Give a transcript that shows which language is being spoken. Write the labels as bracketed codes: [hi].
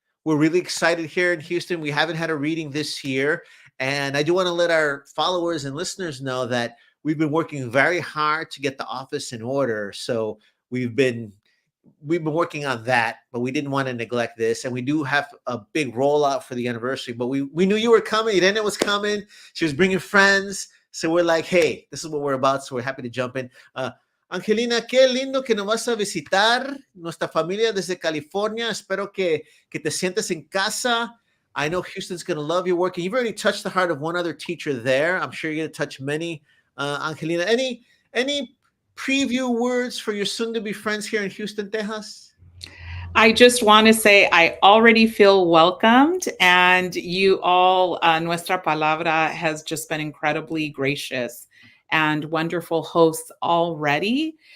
[en] We're really excited here in Houston. We haven't had a reading this year, and I do want to let our followers and listeners know that we've been working very hard to get the office in order. So we've been working on that, but we didn't want to neglect this. And we do have a big rollout for the anniversary, but we knew you were coming. Irene was coming. She was bringing friends. So we're like, hey, this is what we're about. So we're happy to jump in. [es] Angelina, qué lindo que nos vas a visitar, nuestra familia desde California. Espero que te sientas en casa. [en] I know Houston's going to love your work. And you've already touched the heart of one other teacher there. I'm sure you're going to touch many. Angelina, any preview words for your soon-to-be friends here in Houston, Texas? I just want to say I already feel welcomed, and you all, Nuestra Palabra has just been incredibly gracious and wonderful hosts already.